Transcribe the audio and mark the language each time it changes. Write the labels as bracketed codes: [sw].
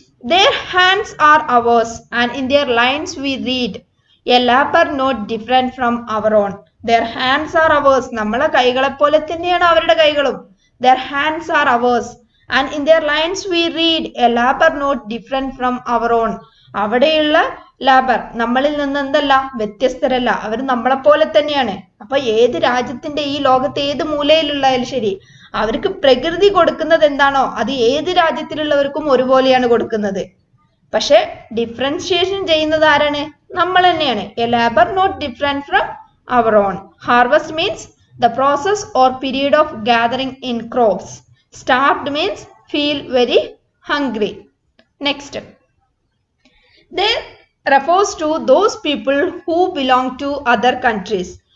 [en] Their hands are ours and in their lines we read, a labor not different from our own. Their hands are ours. [ml] നമ്മളെ കൈകളെ പോലെ തന്നെയാണ് അവരുടെ കൈകളും. [en] Their hands are ours and in their lines we read, a labor not different from our own. [ml] അവിടെയുള്ള labour നമ്മളിൽ നിന്ന് എന്തല്ല വ്യത്യസ്തരല്ല, അവർ നമ്മളെ പോലെ തന്നെയാണ്. അപ്പൊ ഏത് രാജ്യത്തിന്റെ ഈ ലോകത്തെ ഏത് മൂലയിലുള്ളായാലും ശരി അവർക്ക് പ്രകൃതി കൊടുക്കുന്നത് എന്താണോ അത് ഏത് രാജ്യത്തിലുള്ളവർക്കും ഒരുപോലെയാണ് കൊടുക്കുന്നത്. പക്ഷെ ഡിഫറൻഷിയേഷൻ ചെയ്യുന്നത് ആരാണ്? നമ്മൾ തന്നെയാണ്. [en] A labour not different from our own. Harvest means the process or period of gathering in crops. Starved means feel very hungry. Next, there refers to those people who belong to other countries.